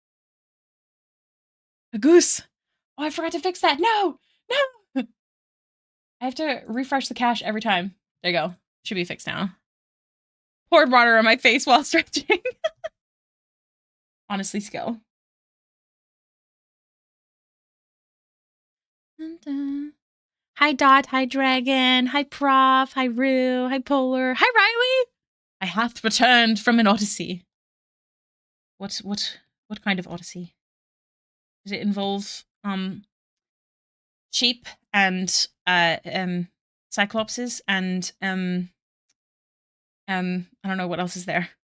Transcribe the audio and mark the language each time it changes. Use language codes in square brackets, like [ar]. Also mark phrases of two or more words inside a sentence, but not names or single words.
[en] A goose. Oh, I forgot to fix that. No, no. I have to refresh the cache every time. There you go. Should be fixed now. Poured water on my face while stretching. Honestly, skill. Dun, dun. Hi, Dot. Hi, Dragon. Hi, Prof. Hi, Rue. Hi, Polar. Hi, Riley. I hath returned from an odyssey. What What kind of odyssey? Does it involve sheep and cyclopses and I don't know what else is there.